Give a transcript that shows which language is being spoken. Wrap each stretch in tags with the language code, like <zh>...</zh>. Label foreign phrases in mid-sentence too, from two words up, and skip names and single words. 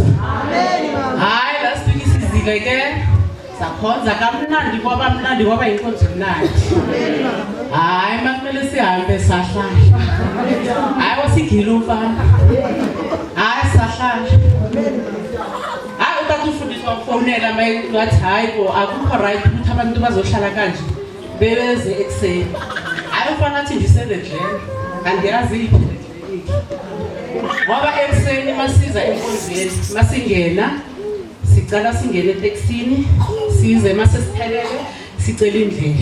<xh>Hayi lasifika isizile ke sakhonza kamnandi kwabamnandi kwaba yinkonzo emnandi. Hayi makumele sihambe sahlala. Hayi wasigila umfana. Hayi sahlala. Hayi utata umfundisi wamfonela ngathi hayi bo akukho right ukuthi abantu bazohlala kanje bebeze ekuseni. Hayi umfana athi ndisendledlele andiyazi iphi ngoba ekuseni masiza enkonzweni masingena sicala singene eteksini size masesiphelele sicela indlela.</xh>